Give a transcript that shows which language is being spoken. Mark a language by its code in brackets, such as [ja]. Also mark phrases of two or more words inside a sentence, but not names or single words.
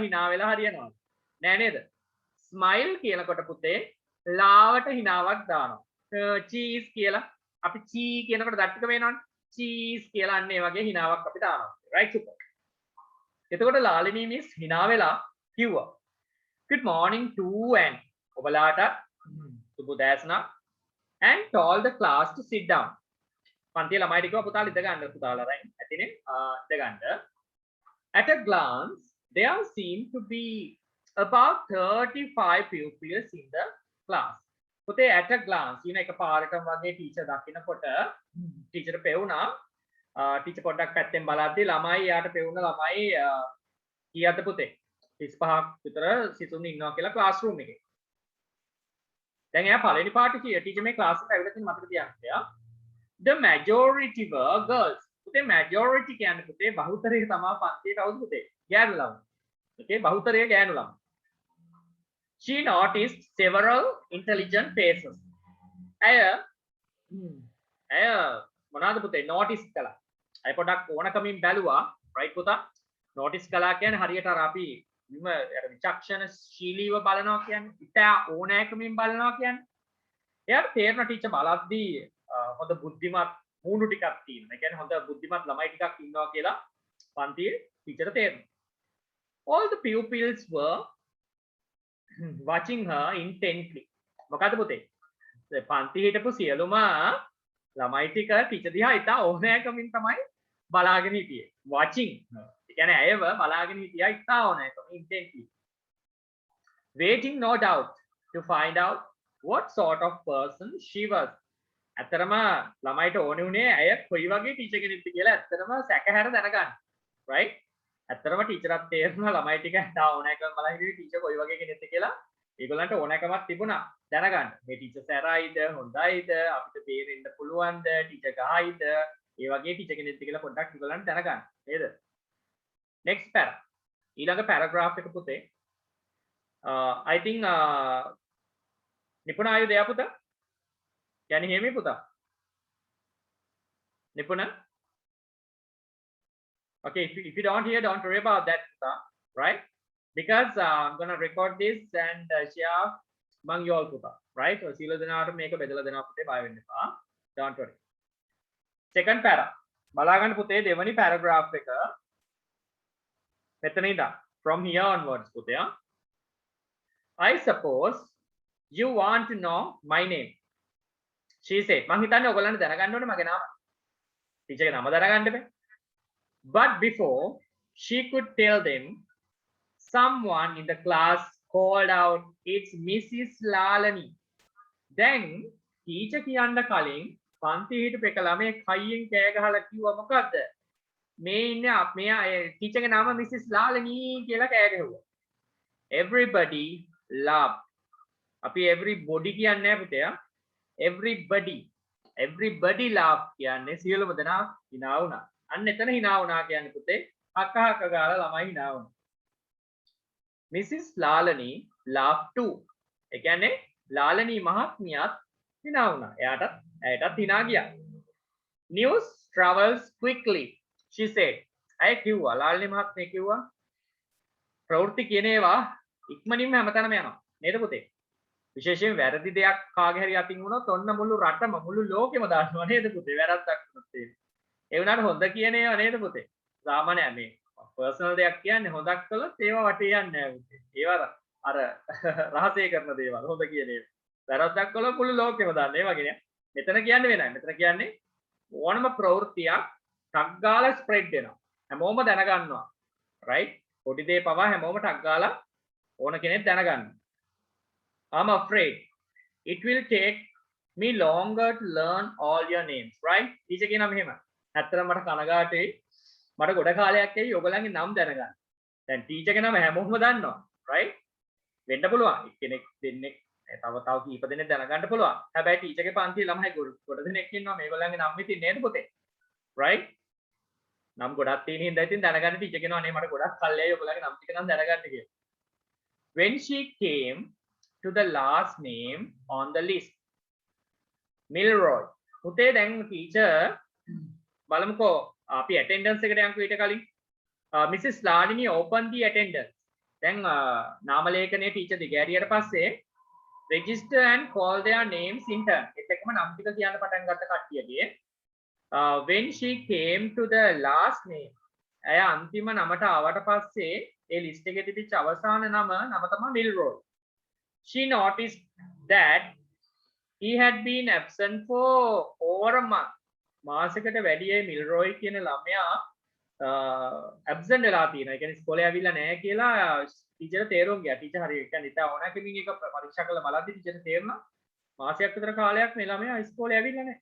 [si] hina වෙලා හරියනවා නෑ නේද ස්මයිල් කියනකොට පුතේ ලාවට hinaවක් දානවා චීස් කියලා අපි චී කියනකොට දත් ටික වෙනවනේ චීස් කියලා අන්න ඒ වගේ hinaවක් අපි දානවා [en] right super [si] එතකොට ලාලිනී මිස් hina වෙලා කිව්වා [en] good morning to and [si] ඔබලාට සුබ උදෑසනක් [en] and told the class to sit down. [si] පන්තියේ ළමයි ටිකව පුතාලා ඉඳ ගන්න පුතාලා රයින් ඇතිනේ ඉඳ ගන්න. [en] At a glance there seemed to be about 35 pupils in the class. [si] පුතේ [en] at a glance [si] කියන එක පාරටම වගේ ටීචර් දකින්නකොට ටීචර් පෙවුනා ටීචර් පොඩ්ඩක් පැත්තෙන් බලද්දි ළමයි යාට පෙවුන ළමයි කීයද පුතේ 35ක් විතර සිසුන් ඉන්නවා කියලා ක්ලාස් රූම් එකේ. දැන් එයා පළවෙනි පාඩේ ටීචර් මේ ක්ලාස් එකට ඇවිල්ලා තියෙන මතක තියාගන්න. [en] The majority were girls. [si] පුතේ majority කියන්නේ පුතේ බහුතරය තමයි පන්තියේ කවුද පුතේ? ගෑනු ළමයි. Okay බහුතරය ගෑනු ළමයි. [en] She noticed several intelligent faces. [si] ඇය මොනවාද පුතේ notice කළා. අය පොඩක් ඕනකමින් බැලුවා. right පුතා? notice කළා කියන්නේ හරියට අර අපි විචක්ෂණශීලීව බලනවා කියන්නේ ඉතා ඕනෑකමින් බලනවා කියන්නේ එයාට තේරෙන ටීචර් බලද්දී හොඳ බුද්ධිමත් මූණු ටිකක් තියෙනවා. ඒ කියන්නේ හොඳ බුද්ධිමත් ළමයි ටිකක් ඉන්නවා කියලා පන්තියේ ටීචර් තේරෙනවා. [en] All the pupils were watching her intently. [si] මොකද පුතේ? පන්තියේ හිටපු සියලුම ළමයි ටික ටීචර් දිහා ඉතා ඕනෑකමින් තමයි බලාගෙන හිටියේ. [en] watching her. [si] කියන්නේ අයව බලාගෙන හිටියා ඉතා ඕනෑකම intently. [en] Waiting no doubt to find out what sort of person she was. [si] ඇත්තටම ළමයිට ඕනේ උනේ අය කොයි වගේ ටීචර් කෙනෙක්ද කියලා ඇත්තටම සැකහැර දැනගන්න. right? ඇත්තටම ටීචර්ත් තේරෙනවා ළමයි ටික ඉතා ඕනෑකම බලා හිටියේ ටීචර් කොයි වගේ කෙනෙක්ද කියලා. ඒගොල්ලන්ට ඕනෑකමක් තිබුණා. දැනගන්න. මේ ටීචර් සැරයිද හොඳයිද අපිට තේරෙන්න පුළුවන්ද ටීචර් ගහයිද ඒ වගේ ටීචර් කෙනෙක්ද කියලා පොඩ්ඩක් ඒගොල්ලන්ට දැනගන්න. නේද? [en] Next para. [si] ඊළඟ paragraph එක පුතේ. [en] I think Nipuna are you there puta? Can you hear me puta? Nipuna? Okay, if you don't hear, don't worry about that puta, right? Because I'm gonna record this and share among you all puta, right? [si] So සියලු දෙනාට මේක බෙදලා දෙනවා පුතේ බය වෙන්න එපා. [en] Don't worry. Second para. [si] බලාගන්න පුතේ දෙවනි paragraph එක. මෙතන ඉඳන් [en] from here onwards [si] පුතේ. [en] I suppose you want to know my name. She said. [si] මං හිතන්නේ ඔයගොල්ලන්ට දැනගන්න ඕනේ මගේ නම. teacher ගේ නම දැනගන්න බෑ. [en] But before she could tell them, someone in the class called out, it's Mrs. [si] Lalani. [en] Then teacher [si] කියන්න කලින් පන්ති හිටපු එක ළමයි කයියෙන් කෑ ගහලා කිව්වා මොකද්ද? මේ ඉන්නේ මේ teacher ගේ නම Mrs. Lalani කියලා කෑ ගැහුවා. [en] Everybody laughed. [si] අපි everybody කියන්නේ නැහැ පුතේ. [en] everybody laughed [si] කියන්නේ සියලුම දෙනා hina වුණා. අන්න එතන hina වුණා කියන්නේ පුතේ හක්ක හක්ක ගාලා ළමයි hina වුණා. [en] Mrs. Lalani laughed too. [si] ඒ කියන්නේ ලාලනී මහත්මියත් hina වුණා. එයාටත් hina ගියා. [en] News travels quickly, she said. [si] අය කිව්වා ලාලනී මහත්මිය කිව්වා ප්‍රවෘත්ති කියන ඒවා ඉක්මනින්ම හැමතැනම යනවා. නේද පුතේ? විශේෂයෙන් වැරදි දෙයක් කාගේ හරි අතින් වුණොත් ඔන්න මුළු රටම මුළු ලෝකෙම දානවා නේද පුතේ? වැරද්දක් වුණොත් ඒ වුණාට හොඳ කියන ඒවා නේද පුතේ? සාමාන්‍ය මේ පර්සනල් දෙයක් කියන්නේ හොඳක් කළොත් ඒවා වටේ යන්නේ නැහැ පුතේ. ඒවා අර රහසය කරන දේවල් හොඳ කියන ඒවා. වැරද්දක් කළොත් මුළු ලෝකෙම දාන්නේ. ඒ වගේ නේ. මෙතන කියන්නේ වෙනයි. මෙතන කියන්නේ ඕනම ප්‍රවෘත්තියක් ටක් ගාලා ස්ප්‍රෙඩ් වෙනවා. හැමෝම දැනගන්නවා. right? පොඩි දේ පවා හැමෝම ටක් ගාලා ඕන කෙනෙක් දැනගන්නවා. [en] I'm afraid it will take me longer to learn all your names, right? [si] teacher කියනවා මෙහෙම. ඇත්තටම මට කනගාටුයි. මට ගොඩ කාලයක් ඇයි ඔයගොල්ලන්ගේ නම් දැනගන්න. දැන් ටීචර් ගේ නම හැමෝම දන්නවා, right? වෙන්න පුළුවන්. එක්කෙනෙක් දෙන්නෙක් තව කීප දෙනෙක් දැනගන්න පුළුවන්. හැබැයි ටීචර් ගේ පන්තියේ ළමයි ගොඩ දෙනෙක් ඉන්නවා මේගොල්ලන්ගේ නම් ඉතින් නේද පුතේ? right? නම් ගොඩක් තියෙන හින්දා ඉතින් දැනගන්න ටීචර් කියනවා අනේ මට ගොඩක් කල්යයි ඔයගොල්ලන්ගේ නම් ටික නම් දැනගන්න කියලා. [en] When she came to the last name on the list, Milroy. [si] පුතේ දැන් ටීචර් බලමුකෝ අපි attendance එකට යන්කෝ ඊට කලින්. [en] Mrs. Lalini opened the attendance. [si] දැන් නාම ලේඛනයේ ටීචර් දිගෑරියට පස්සේ [en] register and call their names in turn. [si] ඒත් එක්කම නම් ටික කියන්න පටන් ගත්ත කට්ටියගේ [en] when she came to the last name, [si] අය අන්තිම නමට ආවට පස්සේ ඒ ලිස්ට් එකේ තිබිච්ච අවසාන නම තමයි Milroy. [en] She noticed that he had been absent for over a month. [si] මාසයකට වැඩි මිල්රොයි කියන ළමයා ඇබ්සන්ට් වෙලා තියෙනවා. ඒ කියන්නේ ඉස්කෝලේ ඇවිල්ලා නැහැ කියලා ටීචර් තේරුම් ගියා. ටීචර් හරි ඒ කියන්නේ ඉතින් ඕන කෙනෙක් එක පරීක්ෂා කරලා බලද්දි ටීචර් තේරුණා මාසයක් විතර කාලයක් මේ ළමයා ඉස්කෝලේ ඇවිල්ලා නැහැ.